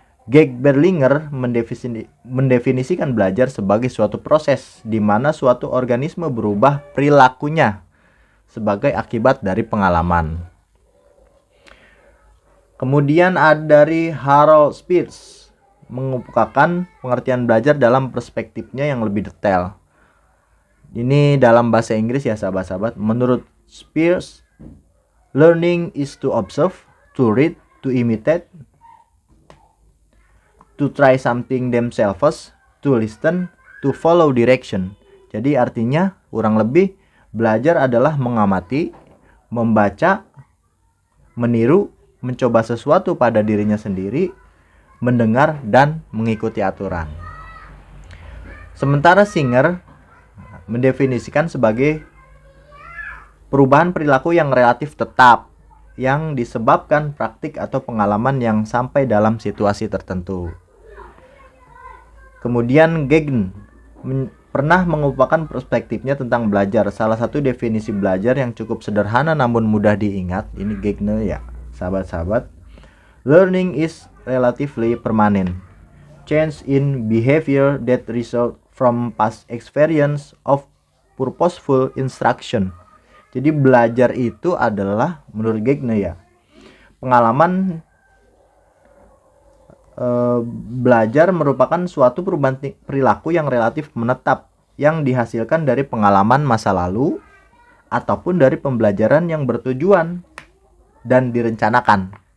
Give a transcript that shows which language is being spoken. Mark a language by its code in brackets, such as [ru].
[id] Geg Berlinger mendefinisikan belajar sebagai suatu proses di mana suatu organisme berubah perilakunya sebagai akibat dari pengalaman. Kemudian ada dari Harold Spears mengemukakan pengertian belajar dalam perspektifnya yang lebih detail. Ini dalam bahasa Inggris ya sahabat-sahabat. Menurut Spears, [en] learning is to observe, to read, to imitate, to try something themselves, to listen, to follow direction. [id] Jadi artinya kurang lebih belajar adalah mengamati, membaca, meniru, mencoba sesuatu pada dirinya sendiri, mendengar, dan mengikuti aturan. Sementara Singer mendefinisikan sebagai perubahan perilaku yang relatif tetap yang disebabkan praktik atau pengalaman yang sampai dalam situasi tertentu. Kemudian Gegen pernah mengupakan perspektifnya tentang belajar. Salah satu definisi belajar yang cukup sederhana namun mudah diingat, ini Gegen ya sahabat-sahabat. [en] Learning is relatively permanent. Change in behavior that result from past experience of purposeful instruction. [id] Jadi belajar itu adalah menurut Gegen ya pengalaman. Belajar merupakan suatu perubahan perilaku yang relatif menetap yang dihasilkan dari pengalaman masa lalu ataupun dari pembelajaran yang bertujuan dan direncanakan.